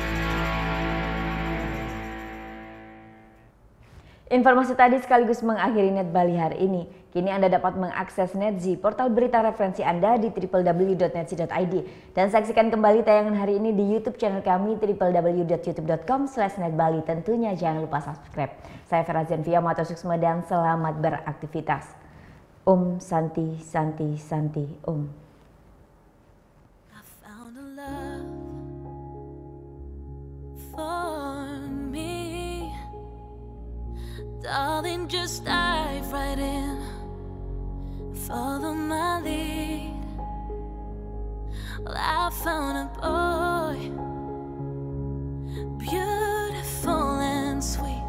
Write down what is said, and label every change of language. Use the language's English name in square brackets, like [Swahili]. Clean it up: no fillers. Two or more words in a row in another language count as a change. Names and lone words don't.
[Indonesian] Informasi tadi sekaligus mengakhiri Net Bali hari ini. Kini Anda dapat mengakses Netzi, portal berita referensi Anda di www.netzi.id. Dan saksikan kembali tayangan hari ini di YouTube channel kami www.youtube.com/netbali. Tentunya jangan lupa subscribe. Saya Ferazan Fia, [Balinese] matur suksma [Indonesian] dan selamat beraktivitas. [Sanskrit] Om Santi Santi Santi Om. [English] Darling, just dive right in, follow my lead. Well, I found a boy, beautiful and sweet.